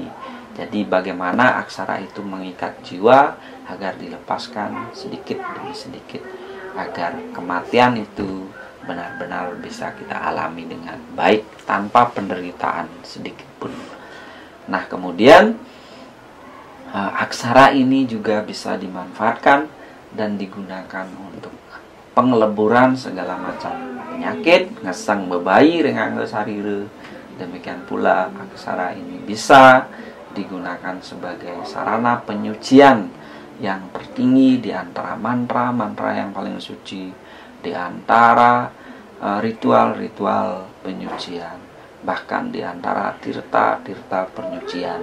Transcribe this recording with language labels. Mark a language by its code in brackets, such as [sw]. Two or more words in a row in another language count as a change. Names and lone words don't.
[id] Jadi bagaimana aksara itu mengikat jiwa agar dilepaskan sedikit demi sedikit, agar kematian itu benar-benar bisa kita alami dengan baik tanpa penderitaan sedikit pun. Nah, kemudian aksara ini juga bisa dimanfaatkan dan digugakan untuk pengeleburan segala macam penyakit, [ban] ngesang bebayi rengang sarire. [id] Demikian pula aksara ini bisa digunakan sebagai sarana penyucian yang tertinggi di antara mantra yang paling suci, di antara ritual-ritual penyucian, bahkan di antara tirta penyucian.